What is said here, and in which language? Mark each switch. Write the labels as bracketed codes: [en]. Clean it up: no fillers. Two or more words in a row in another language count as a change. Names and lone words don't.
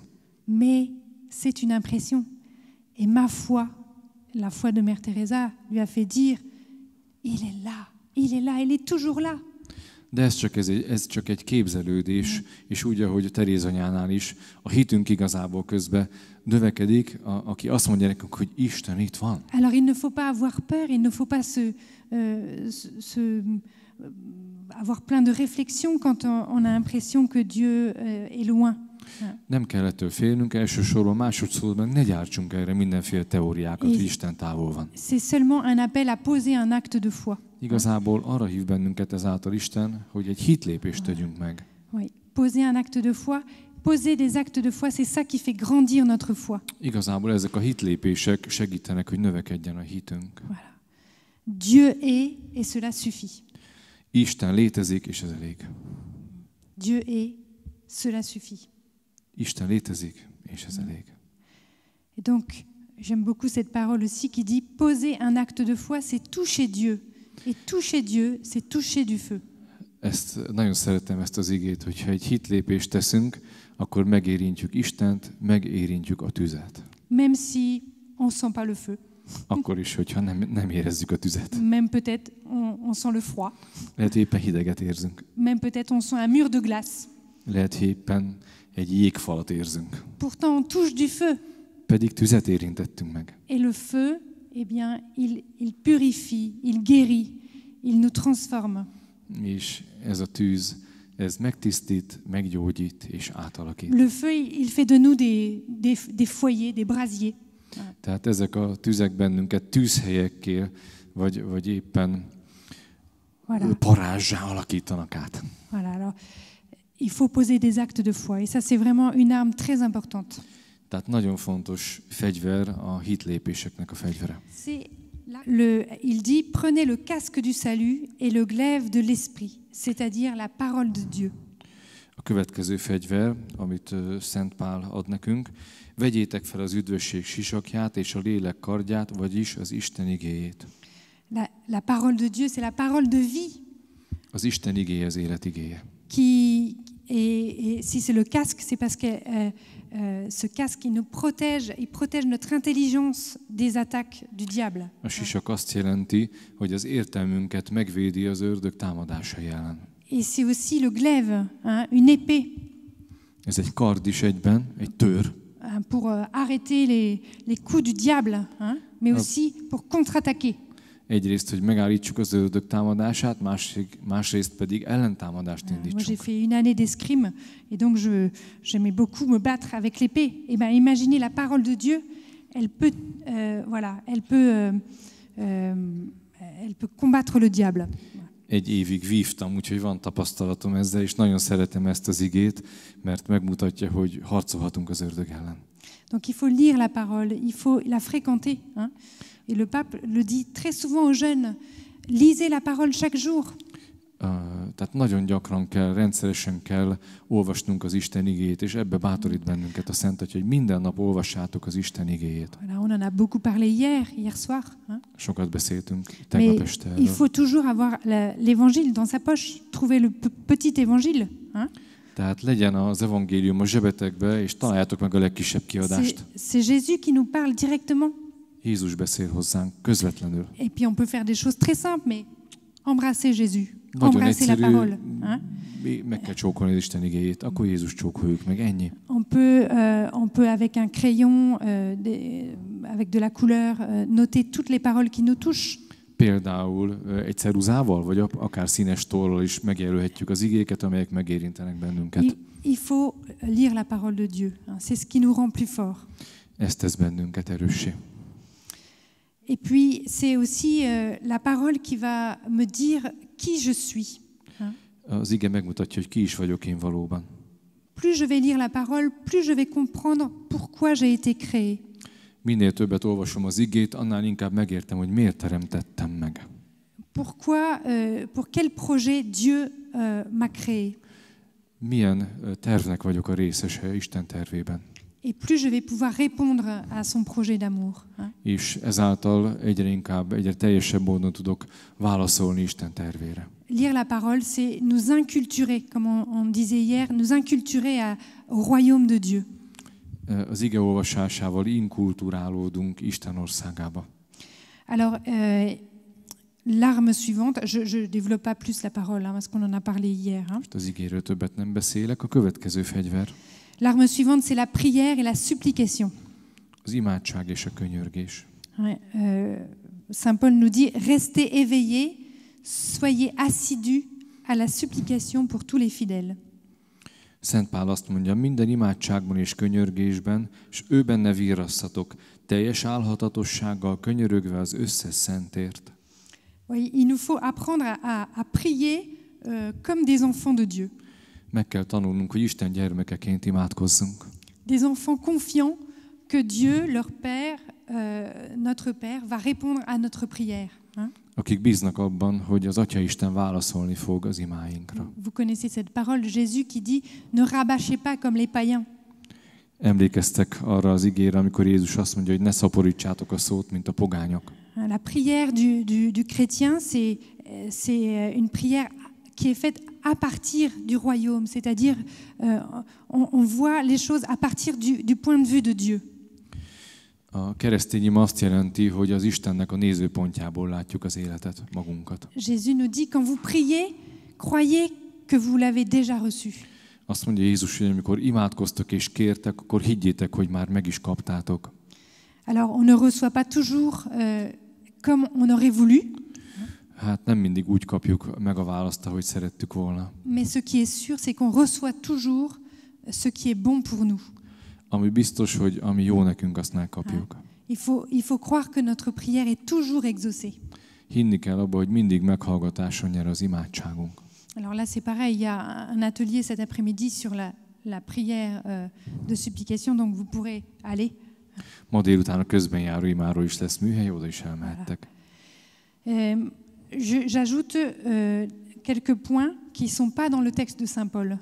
[fr] Mais c'est une impression. Et ma foi, la foi de Mère Teresa lui a fait dire, il est là, il est toujours là. [hu] De ez csak egy képzelődés, és úgy, ahogy Teréz anyánál is, a hitünk igazából közben növekedik, aki azt mondja nekünk, hogy Isten itt van. [fr] Alors il ne faut pas avoir peur, il ne faut pas avoir plein de réflexions quand on a l'impression que Dieu est loin. [hu] Nem kell ettől félnünk, elsősorban másodszor meg ne gyártsunk erre mindenféle teóriákat, hogy Isten távol van. [fr] C'est seulement un appel à poser un acte de foi. [hu] Igazából arra hív bennünket ezáltal Isten, hogy egy hitlépést tegyünk meg. [fr] Oui, poser un acte de foi, poser des actes de foi, c'est ça qui fait grandir notre foi. [hu] Igazából ezek a hitlépések segítenek, hogy növekedjen a hitünk. [fr] Voilà. Dieu est et cela suffit. [hu] Isten létezik, és ez elég. [fr] Dieu est, cela suffit. [hu] Isten létezik, és ez elég. [fr] Et donc, j'aime beaucoup cette parole aussi qui dit poser un acte de foi, c'est toucher Dieu. Et toucher Dieu, c'est toucher du feu. [hu] Nagyon szeretem ezt az igét, hogyha egy hitlépést teszünk, akkor megérintjük Istent, megérintjük a tüzet. [fr] Même si on sent pas le feu. [hu] Akkor is, hogyha nem érezzük a tüzet. [fr] Même peut-être on sent le froid. [hu] Lehet, éppen hideget érzünk. [fr] Même peut-être on sent un mur de glace. [hu] Lehet, éppen egy jégfalat érzünk. [fr] Pourtant on touche du feu. [hu] Pedig tüzet érintettünk meg. [fr] Et le feu, eh bien, il purifie, il guérit, il nous transforme. [hu] És ez a tűz, ez megtisztít, meggyógyít és átalakít. [fr] Le feu, il fait de nous des foyers, des brasiers. [hu] Tehát ezek a tüzek bennünket tűzhelyekké, vagy éppen parázsá alakítanak át. [fr] Voilà, alors, il faut poser des actes de foi. Et ça, c'est vraiment une arme très importante. [hu] Tehát nagyon fontos fegyver a hitlépéseknek a fegyvere. [fr] Il dit, prenez le casque du salut et le glaive de l'esprit, c'est-à-dire la parole de Dieu. [hu] A következő fegyver, amit Szent Pál ad nekünk, vegyétek fel az üdvösség sisakját és a lélek kardját, vagyis az Isten igéjét. [fr] La parole de Dieu, c'est la parole de vie. [hu] Az Isten igéje az élet igéje. [fr] Et si c'est le casque, c'est parce que ce casque, il nous protège, il protège notre intelligence des attaques du diable. [hu] A sisak azt jelenti, hogy az értelmünket megvédi az ördög támadásai ellen. [fr] Et c'est aussi le glaive, une épée. [hu] Ez egy kard is egyben, egy tör. [fr] Pour arrêter les coups du diable, mais aussi pour contre-attaquer. [hu] Egyrészt, hogy megállítsuk az ördög támadását, másrészt pedig ellentámadást indítsunk. [fr] Moi, j'ai fait une année d'escrime, et donc j'aimais beaucoup me battre avec l'épée. Et ben, imaginez la parole de Dieu, elle peut combattre le diable. [hu] Egy évig vívtam, úgyhogy van tapasztalatom ezzel, és nagyon szeretem ezt az igét, mert megmutatja, hogy harcolhatunk az ördög ellen. [fr] Donc il faut lire la parole, il faut la fréquenter. Et le pape le dit très souvent aux jeunes, lisez la parole chaque jour. [hu] Tehát nagyon gyakran kell, rendszeresen kell olvasnunk az Isten igéjét, és ebbe bátorít bennünket a Szent Atya, hogy minden nap olvassátok az Isten igéjét. [fr] Voilà, on en a beaucoup parlé hier soir. [hu] Sokat beszéltünk tegnap este erről. [fr] Il faut toujours avoir l'évangile dans sa poche, trouver le petit évangile. [hu] Tehát legyen az evangélium a zsebetekbe, és találjátok meg a legkisebb kiadást. [fr] C'est Jésus qui nous parle directement. [hu] Jézus beszél hozzánk közvetlenül. [fr] Et puis on peut faire des choses très simples, mais embrasser Jésus, embrasser la parole. [hu] Meg kell csókolni az Isten igéjét, akkor Jézus csókoljuk meg, ennyi. [fr] On peut avec un crayon, avec de la couleur, noter toutes les paroles qui nous touchent. [hu] Például egy ceruzával, vagy akár színes tollal is megjelölhetjük az igéket, amelyek megérintenek bennünket. [fr] Il faut lire la parole de Dieu. C'est ce qui nous rend plus forts. [hu] Ez tesz bennünket erőssé. [fr] Et puis c'est aussi la parole qui va me dire qui je suis. [hu] Az ige megmutatja, hogy ki is vagyok én valóban. [fr] Plus je vais lire la parole, plus je vais comprendre pourquoi j'ai été créé. [hu] Minél többet olvasom az igét, annál inkább megértem, hogy miért teremtettem meg. [fr] Pourquoi, pour quel projet Dieu m'a créé. [hu] Milyen tervnek vagyok a részese Isten tervében. [fr] et plus je vais pouvoir répondre à son projet d'amour. [hu] És ezáltal egyre teljesebb módon tudok válaszolni Isten tervére. [fr] Lire la parole, c'est nous inculturer, comme on disait hier, nous inculturer au royaume de Dieu. [hu] Az ige olvasásával inkulturálódunk Isten országába. [fr] Alors, l'arme suivante, je développe pas plus la parole, parce qu'on en a parlé hier. [hu] Most az igéről többet nem beszélek. A következő fegyver. [fr] L'arme suivante, c'est la prière et la supplication. [hu] Az imádság és a könyörgés. [fr] Saint Paul nous dit, restez éveillés, soyez assidus à la supplication pour tous les fidèles. [hu] Szent Pál azt mondja, minden imádságban és könyörgésben, és ő benne virrasszatok, teljes álhatatossággal könyörögve az összes szentért. [fr] Oui, il nous faut apprendre à prier comme des enfants de Dieu. [hu] Meg kell tanulnunk, hogy Isten gyermekeként imádkozzunk. [fr] Des enfants confiants que Dieu, leur Père, notre Père, va répondre à notre prière. [hu] Akik bíznak abban, hogy az Atya Isten válaszolni fog az imáinkra. [fr] Vous connaissez cette parole de Jésus qui dit ne rabâchez pas comme les païens. [hu] Emlékeztek arra az igére, amikor Jézus azt mondja, hogy ne szaporítsátok a szót, mint a pogányok. [fr] La prière du chrétien, c'est une prière qui est faite à partir du royaume, c'est-à-dire on voit les choses à partir du point de vue de Dieu. [hu] A keresztény ima azt jelenti, hogy az Istennek a nézőpontjából látjuk az életet, magunkat. [fr] Jésus nous dit, quand vous priez, croyez que vous l'avez déjà reçu. [hu] Azt mondja Jézus, hogy amikor imádkoztok és kértek, akkor higgyétek, hogy már meg is kaptátok. [fr] Alors, on ne reçoit pas toujours comme on aurait voulu. [hu] Hát nem mindig úgy kapjuk meg a választ, ahogy szerettük volna. [fr] Mais ce qui est sûr, c'est qu'on reçoit toujours ce qui est bon pour nous. [hu] Ami biztos, hogy ami jó nekünk, azt megkapjuk. [fr] Il faut croire que notre prière est toujours exaucée. [hu] Hinni kell abba, hogy mindig meghallgatáson nyer az imádságunk. [fr] Alors là, c'est pareil, il y a un atelier cet après-midi sur la prière de supplication, donc vous pourrez aller. [hu] Ma délután a közbenjáró imáról is lesz műhely, oda is elmehettek. [fr] J'ajoute quelques points qui ne sont pas dans le texte de Saint Paul.